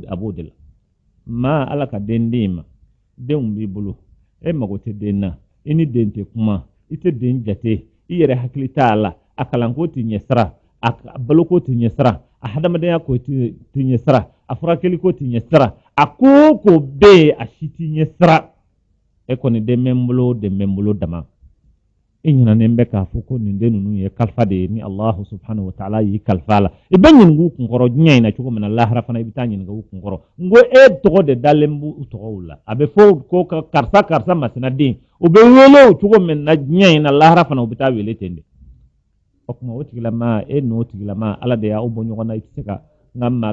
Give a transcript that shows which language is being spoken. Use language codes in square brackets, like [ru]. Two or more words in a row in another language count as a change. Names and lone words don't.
[bm] de la maa ala ka den d'i ma denw b'i bolo e mago tɛ den na i ni den tɛ kuma i tɛ den jate i yɛrɛ hakili t'a la a kalanko t'i ɲɛ sira a baloko t'i ɲɛ sira a hadamadenya ko t'i ɲɛ sira a furakɛli ko t'i ɲɛ sira a ko ko bɛ yen a si t'i ɲɛ sira e kɔni den bɛ n bolo dama i ɲinɛnen bɛ k'a fɔ ko nin den ninnu ye kalifa de ye ni [ar] الله سبحانه وتعالى [bm] y'i kalifa la i bɛ ɲininka u kunkɔrɔ diɲɛ in na cogo min na lahara fana i bɛ taa ɲininka u kunkɔrɔ n ko e tɔgɔ de dalen b'u tɔgɔw la a bɛ fɔ ko karisa masina den u bɛ wele o cogo min na diɲɛ in na lahara fana u bɛ taa wele ten de o kuma o tigilama e n'o tigilama ala de y'aw bɔ ɲɔgɔn na i tɛ se ka nka maa